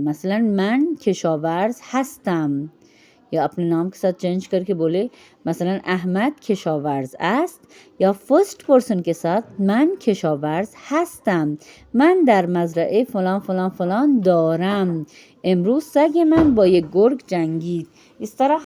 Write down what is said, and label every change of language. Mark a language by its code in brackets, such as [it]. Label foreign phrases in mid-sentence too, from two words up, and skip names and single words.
[fa] مثلا من کشاورز هستم، [ur] یا اپنے نام کے ساتھ چینج کر کے بولے مثلا [fa] احمد کشاورز است، [ur] یا [en] first person [ur] کے ساتھ [fa] من کشاورز هستم. من در مزرعه فلان فلان فلان دارم. امروز سگ من با یک گرگ جنگید. [ur] اس طرح